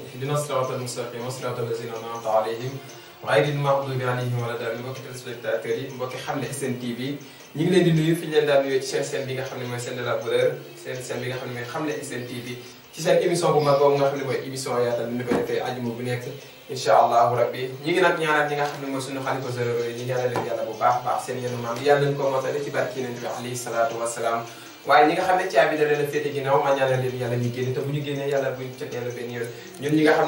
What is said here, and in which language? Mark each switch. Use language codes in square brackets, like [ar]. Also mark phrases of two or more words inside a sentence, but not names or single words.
[ar] اهدنا الصراط المستقيم صراط الذين أنعمت عليهم غير المغضوب عليهم ولا الضالين [wo] mbokki téléspectateurs yi mbokki Xamle SN TV ñu ngi leen di nuyu fi ñu leen daan nuyoo ci seen bi nga xam ne mooy Sen de la Valeur seen bi nga xam ne mooy Xamle SN TV ci seen émission bu mag boobu nga xam ne mooy émission yaatal ni ko defee ajuma bu nekk incha [ar] الله ربي [wo] ñi ngi nag ñaanal ñi nga xam ne mooy suñu xalifa généraux yi ñu ñaanal leen yàlla bu baax baax seen yenu maam yàlla nañu ko motale ci barke Yonent bi [ar] عليه الصلاة والسلام [wo] waaye ñi nga xam ne caabi da leen a féete ginnaaw ma ñaanal leen yàlla ñu génn te bu ñu génnee yàlla buñ ca dellu benn yoon ñun ñi nga xam ne